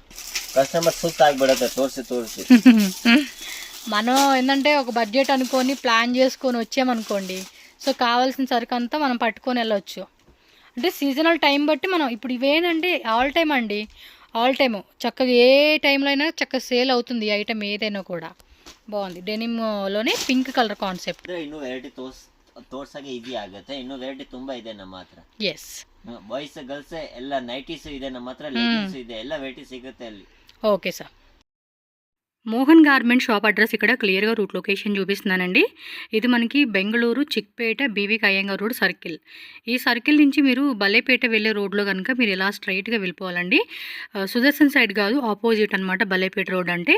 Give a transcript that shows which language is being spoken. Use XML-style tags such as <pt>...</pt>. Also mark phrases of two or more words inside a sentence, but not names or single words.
<te>మనం ఏంటంటే ఒక బడ్జెట్ అనుకొని ప్లాన్ చేసుకొని వచ్చామనుకోండి, సో కావాల్సిన సరుకు అంతా మనం పట్టుకొని వెళ్ళొచ్చు. అంటే సీజనల్ టైం బట్టి మనం ఇప్పుడు ఇవేనంటే</te> <en>all time</en> <te>అండి,</te> <en>all time</en> <te>చక్కగా ఏ టైంలో అయినా చక్కగా సేల్ అవుతుంది ఈ ఐటమ్ ఏదైనా కూడా. బాగుంది డెనిమ్లోనే</te> <en>pink color concept.</en> <kn>ಇನ್ನು ವೆರೈಟಿ ತೋರ್ಸಕ್ಕೆ ಈಸಿ ಆಗುತ್ತೆ. ಇನ್ನು ವೆರೈಟಿ ತುಂಬಾ ಇದೆ ನಮ್ಮ ಹತ್ರ. ಎಸ್,</kn> <en>boys girls</en> <kn>ಎಲ್ಲ ನೈಟೀಸ್ ಇದೆ ನಮ್ಮ ಹತ್ರ, ಲೆಗಿನ್ಸ್ ಇದೆ, ಎಲ್ಲ ವೆರೈಟಿ ಸಿಗುತ್ತೆ ಅಲ್ಲಿ.</kn> <te>ఓకే సార్. మోహన్ గార్మెంట్ షాప్ అడ్రస్ ఇక్కడ క్లియర్గా</te> <en>route location</en> <te>చూపిస్తున్నానండి. ఇది మనకి బెంగళూరు చిక్పేట బీవీకి అయ్యంగార్ రోడ్ సర్కిల్. ఈ సర్కిల్ నుంచి మీరు బలేపేట వెళ్ళే రోడ్లో కనుక మీరు ఇలా స్ట్రైట్గా వెళ్ళిపోవాలండి. సుదర్శన్ సైడ్ కాదు, ఆపోజిట్ అనమాట బలేపేట రోడ్ అంటే.</te>